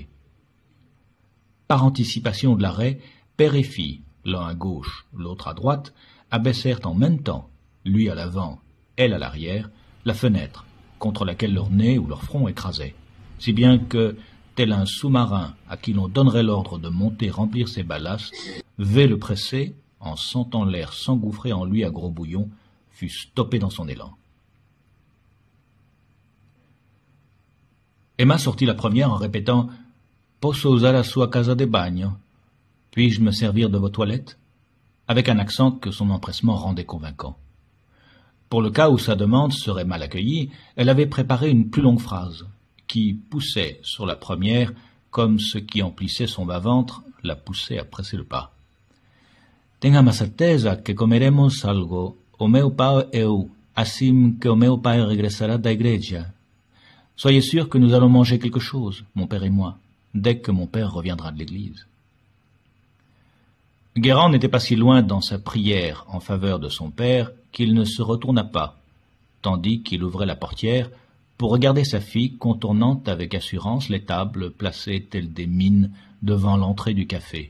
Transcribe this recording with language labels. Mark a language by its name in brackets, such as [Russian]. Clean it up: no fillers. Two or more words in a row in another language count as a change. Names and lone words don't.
[French] Par anticipation de l'arrêt, père et fille, l'un à gauche, l'autre à droite, abaissèrent en même temps, lui à l'avant, elle à l'arrière, la fenêtre contre laquelle leur nez ou leur front écrasait, si bien que, tel un sous-marin à qui l'on donnerait l'ordre de monter remplir ses ballastes, V le pressé, en sentant l'air s'engouffrer en lui à gros bouillon, fut stoppé dans son élan. Emma sortit la première en répétant « [Italian] Posso usare la sua casa de bagno ?» [French] « Puis-je me servir de vos toilettes ?» avec un accent que son empressement rendait convaincant. Pour le cas où sa demande serait mal accueillie, elle avait préparé une plus longue phrase, qui poussait sur la première comme ce qui emplissait son bas-ventre la poussait à presser le pas. [Portuguese] « Tenha ma certeza que comeremos algo, o meu pai e eu, assim que o meu pai regressará da igreja. [French] Soyez sûr que nous allons manger quelque chose, mon père et moi, dès que mon père reviendra de l'église. » Guérand n'était pas si loin dans sa prière en faveur de son père qu'il ne se retourna pas, tandis qu'il ouvrait la portière pour regarder sa fille contournant avec assurance les tables placées telles des mines devant l'entrée du café.